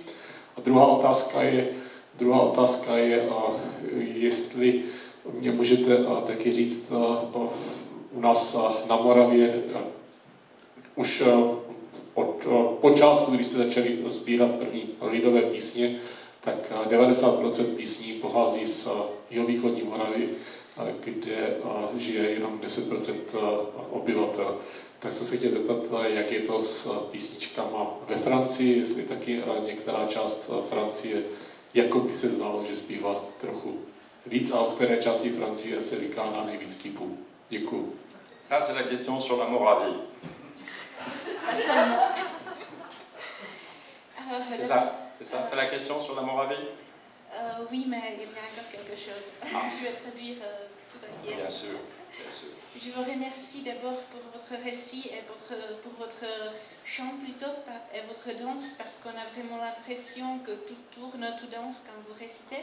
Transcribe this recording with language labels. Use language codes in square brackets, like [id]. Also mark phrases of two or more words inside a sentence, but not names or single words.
[cs] A druhá otázka je, jestli mě můžete taky říct, u nás na Moravě už od počátku, když se začaly sbírat první lidové písně, tak 90% písní pochází z jihovýchodní Moravy, kde žije jenom 10% obyvatel. Tak jsem se chtěl zeptat, jak je to s písničkama ve Francii, jestli taky některá část Francie, jako by se znalo, že zpívá trochu víc, a o které části Francie se vykládá nejvíc kýpů. Děkuju. [fr] Ça, c'est la question sur la Moravie. C'est ça, c'est la question sur la Moravie? Oui, mais il y a encore quelque chose. Je vais traduire tout entier. Bien sûr, bien sûr. Je vous remercie d'abord pour votre récit et pour votre chant plutôt, et votre danse, parce qu'on a vraiment l'impression que tout tourne, tout danse quand vous récitez.